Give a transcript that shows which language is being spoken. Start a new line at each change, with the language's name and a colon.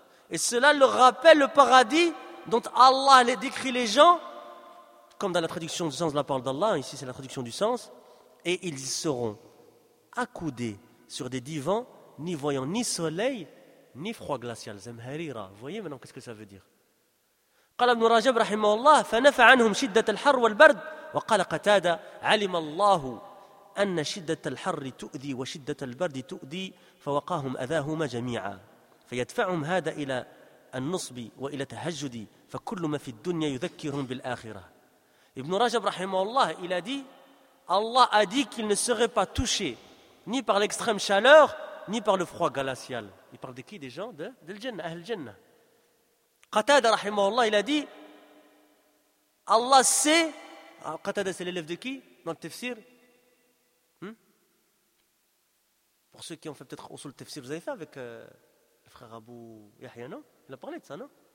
French: Et cela leur rappelle le paradis dont Allah les décrit les gens, comme dans la traduction du sens de la parole d'Allah, ici c'est la traduction du sens, et ils seront accoudés sur des divans, n'y voyant ni soleil, ni froid glacial. Zamharira. Vous voyez maintenant qu'est-ce que ça veut dire ?
Arabic: قال ابن رجب رحمه الله فنفى عنهم شدة الحر والبرد وقال قتادة علم الله أن شدة الحر تؤذي وشدة البرد تؤذي فوقاهم أذاهما جميعا فيدفعهم هذا إلى النصب وإلى تهجد فكل ما في الدنيا يذكرهم بالآخرة. ابن رجب رحمه الله
French: il a dit Allah a dit qu'il ne serait pas touché ni par l'extrême chaleur ni par le froid glacial. Il parle de qui des gens de l'Jannah, أهل الجنة. Qatada, rahimahullah, il a dit, Allah sait, Qatada c'est l'élève de qui dans le tafsir Pour ceux qui ont fait peut-être aussi le tafsir, vous avez fait avec le frère Abou Yahya, non? Il a parlé de ça, non?